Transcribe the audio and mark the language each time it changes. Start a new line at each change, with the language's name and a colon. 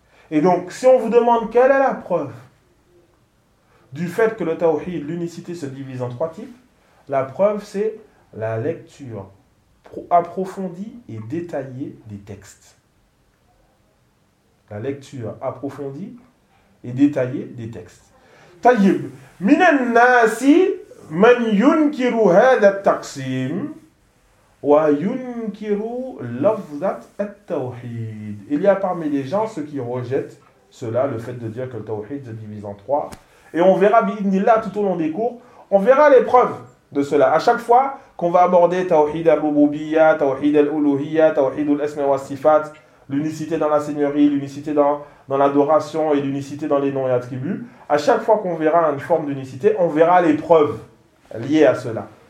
French: Et donc, si on vous demande quelle est la preuve du fait que le tawhid, l'unicité, se divise en trois types, la preuve, c'est la lecture approfondie et détaillée des textes. La lecture approfondie et détaillée des textes.
Arabic: طيب من الناس من ينكر هذا التقسيم وينكر لفظة التوحيد.
French: Il y a parmi les gens ceux qui rejettent cela, le fait de dire que le tawhid se divise en trois. Et on verra bi'idnillah tout au long des cours, on verra les preuves de cela. À chaque fois qu'on va aborder tawhid al-rububiyya, tawhid al-uluhiyya, tawhid al-asma wa sifat, l'unicité dans la seigneurie, l'unicité dans l'adoration et l'unicité dans les noms et attributs, à chaque fois qu'on verra une forme d'unicité, on verra les preuves liées à cela.